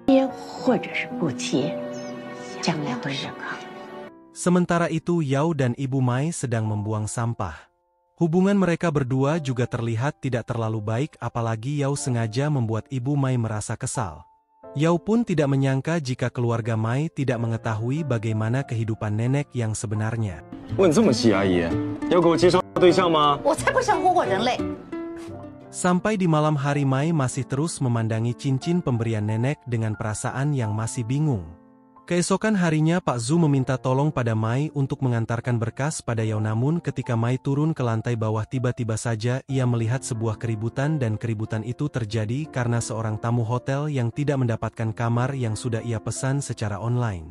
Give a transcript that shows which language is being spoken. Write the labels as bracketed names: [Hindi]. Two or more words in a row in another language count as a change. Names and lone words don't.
[Indonesian] Sementara itu Yao dan ibu Mai sedang membuang sampah. Hubungan mereka berdua juga terlihat tidak terlalu baik, apalagi Yao sengaja membuat ibu Mai merasa kesal. Yao pun tidak menyangka jika keluarga Mai tidak mengetahui bagaimana kehidupan nenek yang sebenarnya. [Chinese] 问这么细，阿姨，要给我介绍对象吗？我才不想活过人类。 [Indonesian] Sampai di malam hari Mai masih terus memandangi cincin pemberian nenek dengan perasaan yang masih bingung. Keesokan harinya Pak Zhu meminta tolong pada Mai untuk mengantarkan berkas pada Yao, namun ketika Mai turun ke lantai bawah tiba-tiba saja ia melihat sebuah keributan dan keributan itu terjadi karena seorang tamu hotel yang tidak mendapatkan kamar yang sudah ia pesan secara online.